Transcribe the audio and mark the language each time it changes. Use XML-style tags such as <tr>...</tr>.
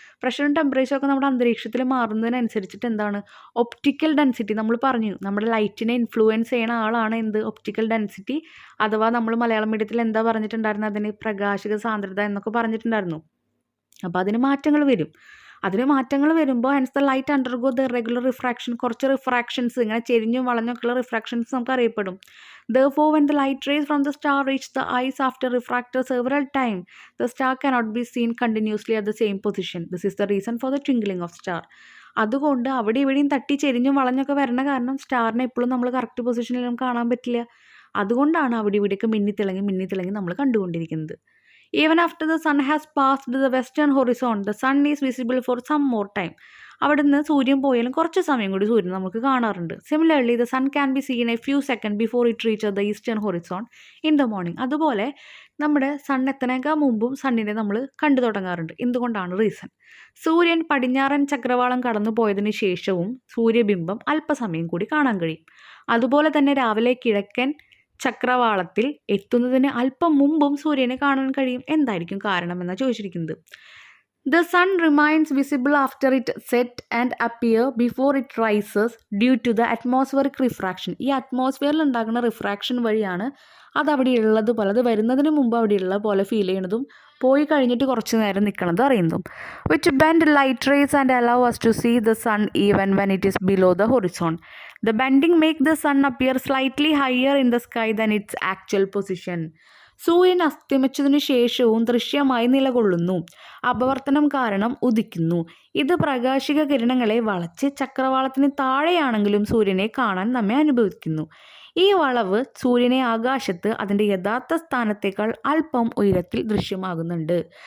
<ml>പ്രഷറും ടെമ്പറേച്ചറൊക്കെ നമ്മുടെ അന്തരീക്ഷത്തിൽ മാറുന്നതിനനുസരിച്ചിട്ട് ഒപ്റ്റിക്കൽ ഡെൻസിറ്റി, നമ്മൾ പറഞ്ഞു നമ്മുടെ ലൈറ്റിനെ ഇൻഫ്ലുവൻസ് ചെയ്യുന്ന ആളാണ് ഒപ്റ്റിക്കൽ ഡെൻസിറ്റി, അഥവാ നമ്മൾ മലയാളം മീഡിയത്തിൽ എന്താ പറഞ്ഞിട്ടുണ്ടായിരുന്നു, അതിന് പ്രകാശിക സാന്ദ്രത എന്നൊക്കെ പറഞ്ഞിട്ടുണ്ടായിരുന്നു. അപ്പോൾ അതിന് മാറ്റങ്ങൾ വരും. വരുമ്പോൾ</ml> <en>Hence the light undergo the regular refraction.</en> <ml>കുറച്ച് റിഫ്രാക്ഷൻസ് ഇങ്ങനെ ചെരിഞ്ഞും വളഞ്ഞൊക്കെയുള്ള റിഫ്രാക്ഷൻസ് നമുക്ക് അറിയപ്പെടും.</ml> <en>Therefore, when the light rays from the star reach the eyes after refractor several times, the star cannot be seen continuously at the same position. This is the reason for the twinkling of star.</en> <ml>അതുകൊണ്ട് അവിടെ ഇവിടെയും തട്ടി ചെരിഞ്ഞും വളഞ്ഞൊക്കെ വരണ കാരണം സ്റ്റാറിനെ എപ്പോഴും നമ്മൾ correct പൊസിഷനിലും കാണാൻ പറ്റില്ല. അതുകൊണ്ടാണ് അവിടെ ഇവിടെയൊക്കെ മിന്നിത്തിളങ്ങി നമ്മൾ കണ്ടുകൊണ്ടിരിക്കുന്നത്.</ml> <en>Even after the sun has passed the western horizon, the sun is visible for some more time.</en> <ml>അവിടെ നിന്ന് സൂര്യൻ പോയാലും കുറച്ച് സമയം കൂടി സൂര്യൻ നമുക്ക് കാണാറുണ്ട്.</ml> <en>Similarly the sun can be seen a few second before it reach the eastern horizon in the morning.</en> <ml>അതുപോലെ നമ്മുടെ സൺ എത്തനേക്കാൾ മുമ്പും സണ്ണിനെ നമ്മൾ കണ്ടു തുടങ്ങാറുണ്ട്. എന്തുകൊണ്ടാണ് റീസൺ? സൂര്യൻ പടിഞ്ഞാറൻ ചക്രവാളം കടന്നു പോയതിന് ശേഷവും സൂര്യബിംബം അല്പസമയം കൂടി കാണാൻ കഴിയും. അതുപോലെ തന്നെ രാവിലെ കിഴക്കൻ ചക്രവാളത്തിൽ എത്തുന്നതിന് അല്പം മുമ്പും സൂര്യനെ കാണാൻ കഴിയും. എന്തായിരിക്കും കാരണമെന്നാണ് ചോദിച്ചിരിക്കുന്നത്.</ml> <en>The sun remains visible after it set and appear before it rises due to the atmospheric refraction.</en> <ml>ഈ അറ്റ്മോസ്ഫിയറിൽ ഉണ്ടാകുന്ന റിഫ്രാക്ഷൻ വഴിയാണ് അത് അവിടെ ഉള്ളത് പോലെ, അത് വരുന്നതിന് മുമ്പ് അവിടെ ഉള്ള പോലെ ഫീൽ ചെയ്യണതും പോയി കഴിഞ്ഞിട്ട് കുറച്ച് നേരം നിൽക്കണതും അറിയുന്നതും.</ml> <en>Which bend light rays and allow us to see the sun even when it is below the horizon. The bending make the sun appear slightly higher in the sky than its actual position.</en> <ml>സൂര്യൻ അസ്തമിച്ചതിനു ശേഷവും ദൃശ്യമായി നിലകൊള്ളുന്നു. അപവർത്തനം കാരണം ഉദിക്കുന്നു. ഇത് പ്രകാശിക കിരണങ്ങളെ വളച്ച് ചക്രവാളത്തിന് താഴെയാണെങ്കിലും സൂര്യനെ കാണാൻ നമ്മെ അനുഭവിക്കുന്നു. ഈ വളവ് സൂര്യനെ ആകാശത്ത് അതിൻ്റെ യഥാർത്ഥ സ്ഥാനത്തേക്കാൾ അല്പം ഉയരത്തിൽ ദൃശ്യമാകുന്നുണ്ട്.</ml>